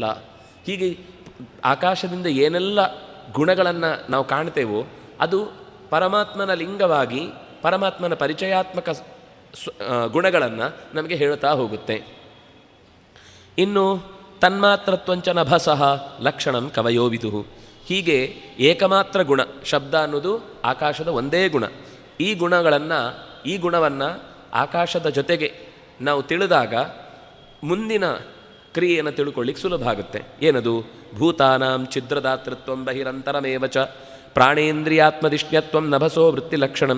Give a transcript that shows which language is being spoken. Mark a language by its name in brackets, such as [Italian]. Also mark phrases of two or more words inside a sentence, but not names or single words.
[Kannada] ಹೀಗೆ ಆಕಾಶದಿಂದ ಏನೆಲ್ಲ ಗುಣಗಳನ್ನು ನಾವು ಕಾಣ್ತೇವೋ ಅದು ಪರಮಾತ್ಮನ ಲಿಂಗವಾಗಿ ಪರಮಾತ್ಮನ ಪರಿಚಯಾತ್ಮಕ ಗುಣಗಳನ್ನು ನಮಗೆ ಹೇಳ್ತಾ ಹೋಗುತ್ತೆ. [Sanskrit] ಇನ್ನು ತನ್ಮಾತ್ರತ್ವಂಚ ನಭಸಃ ಲಕ್ಷಣಂ ಕವಯೋ ವಿದುಃ. [Kannada] ಹೀಗೆ ಏಕಮಾತ್ರ ಗುಣ ಶಬ್ದ ಅನ್ನೋದು ಆಕಾಶದ ಒಂದೇ ಗುಣ. ಈ ಗುಣವನ್ನು ಆಕಾಶದ ಜೊತೆಗೆ ನಾವು ತಿಳಿದಾಗ ಮುಂದಿನ ಕ್ರಿಯೆಯನ್ನು ತಿಳ್ಕೊಳ್ಳಿಕ್ಕೆ ಸುಲಭ ಆಗುತ್ತೆ. ಏನದು? [Sanskrit] ಭೂತಾನಾಂ ಛಿದ್ರದಾತೃತ್ವಂ ಬಹಿರಂತರಮೇವ ಚ ಪ್ರಾಣೇಂದ್ರಿಯಾತ್ಮದಿಷ್ಣ್ಯತ್ವಂ ನಭಸೋ ವೃತ್ತಿಲಕ್ಷಣಂ.